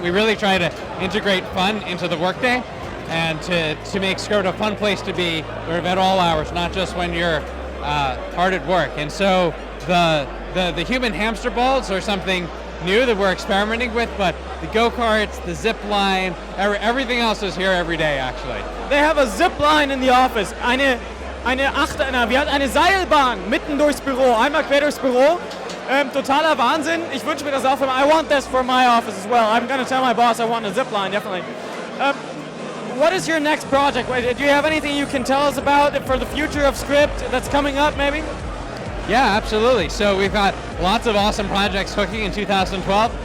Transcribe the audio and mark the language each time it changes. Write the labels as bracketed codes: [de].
[en] We really try to integrate fun into the workday and to make Scribd a fun place to be sort of at all hours, not just when you're hard at work. And so, the human hamster balls are something new that we're experimenting with, but the go-karts, the zip line, everything else is here every day, actually. They have a zip line in the office. [de] Wir hatten eine Seilbahn mitten durchs Büro, einmal quer durchs Büro. Totaler Wahnsinn. Ich wünsche mir das auch. [en] I want this for my office as well. I'm going to tell my boss I want a zip line, definitely. What is your next project? Do you have anything you can tell us about for the future of Scribd that's coming up, maybe? Yeah, absolutely. So we've got lots of awesome projects cooking in 2012.